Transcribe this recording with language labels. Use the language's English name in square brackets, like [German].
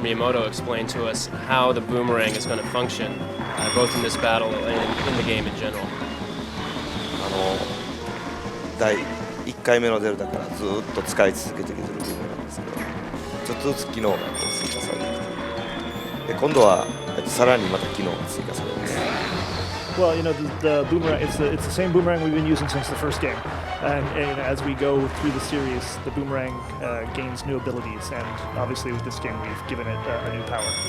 [English] Miyamoto explain to us how the boomerang is going to function, both in this battle and in the game in general. [Japanese] 第1回目のゼルダからずっと使い続けてきているブーメランですけど、ちょっとずつ機能が追加されてきて、で今度はさらにまた機能が追加されます。 [English] Well, the boomerang, it's the same boomerang we've been using since the first game. And as we go through the series, the boomerang gains new abilities. And obviously with this game, we've given it a new power.